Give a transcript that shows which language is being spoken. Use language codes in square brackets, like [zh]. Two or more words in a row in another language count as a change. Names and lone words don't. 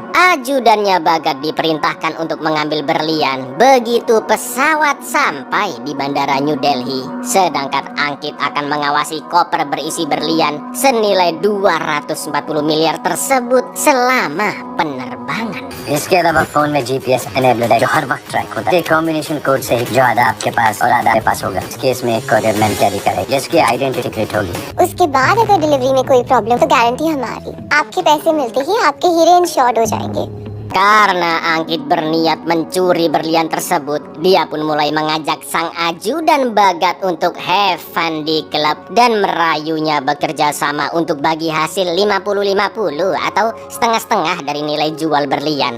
[id] Ajudannya Bagat diperintahkan untuk mengambil berlian begitu pesawat sampai di bandara New Delhi. Sedangkan Angkit akan mengawasi koper berisi berlian senilai 240 miliar tersebut selama penerbangan. [hi] इसके अलावा फोन में [en] GPS enabled [hi] है जो हर वक्त ट्रैक होता है [en] combination code [hi] से जो आधा आपके पास और आधा आपके पास होगा। इस केस में एक [en] courier man [hi] कैरी करेगा जिसकी [en] identity create [hi] होगी। उसके बाद अगर डिलीवरी में कोई प्रॉब्लम तो गारंटी हमारी। आपके पैसे मिलते ही आपके हीरे इंश्योर्ड हो जाएंगे। [id] Karena Angkit berniat mencuri berlian tersebut, dia pun mulai mengajak sang ajudan Bagat untuk [en] have fun [id] di klub dan merayunya bekerja sama untuk bagi hasil 50-50 atau setengah-setengah dari nilai jual berlian.